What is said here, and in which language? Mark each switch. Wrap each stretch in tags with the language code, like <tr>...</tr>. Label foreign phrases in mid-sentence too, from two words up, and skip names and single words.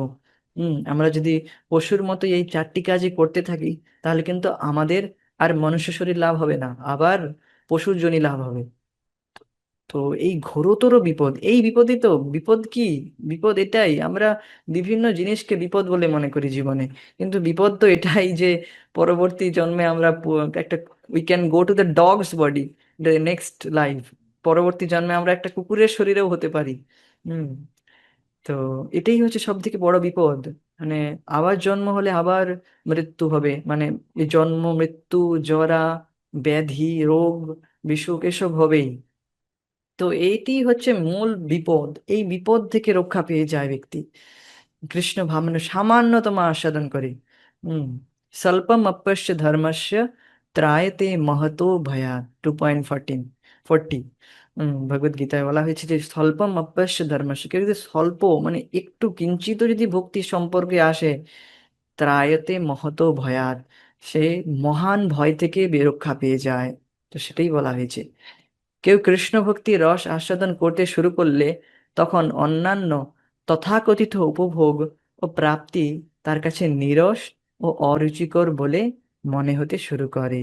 <bn>আমরা যদি পশুর মতো এই চারটি কাজই করতে থাকি, তাহলে কিন্তু আমাদের আর মনুষ্য শরীর লাভ হবে না, আবার পশুর যোনি লাভ হবে। তো এই ঘোরতর বিপদ, এই বিপদই তো বিপদ কি, বিপদ এটাই আমরা বিভিন্ন জিনিসকে বিপদ বলে মনে করি জীবনে, কিন্তু বিপদ তো এটাই যে পরবর্তী জন্মে আমরা একটা</bn> <en>we can go to the dogs body, the next life.</en> <bn>পরবর্তী জন্মে আমরা একটা কুকুরের শরীরেও হতে পারি। হুম। তো এটাই হচ্ছে সব থেকে বড় বিপদ। মানে আবার জন্ম হলে আবার মৃত্যু হবে, মানে এই জন্ম মৃত্যু, জরা ব্যাধি, রোগ বিসুখ এসব হবেই। তো এইটি হচ্ছে মূল বিপদ। এই বিপদ থেকে রক্ষা পেয়ে যায় ব্যক্তি কৃষ্ণ ভাবনা সামান্যতম আস্বাদন করে।</bn> <sa>হম। স্বল্পম অপ্যস্য ধর্মস্য ত্রায়তে মহতো ভয়াৎ।</sa> <bn>2.14 ভগবদ গীতায় বলা হয়েছে যে</bn> <sa>স্বল্পম অপ্যস্য ধর্মস্য,</sa> <bn>কেউ যদি স্বল্প মানে একটু কিঞ্চিত যদি ভক্তি সম্পর্কে আসে,</bn> <sa>ত্রায়তে মহতো ভয়াৎ,</sa> <bn>সে মহান ভয় থেকে রক্ষা পেয়ে যায়। তো সেটাই বলা হয়েছে। কেউ কৃষ্ণ ভক্তির রস আস্বাদন করতে শুরু করলে তখন অন্যান্য তথাকথিত উপভোগ ও প্রাপ্তি তার কাছে নীরস ও অরুচিকর বলে মনে হতে শুরু করে।</bn>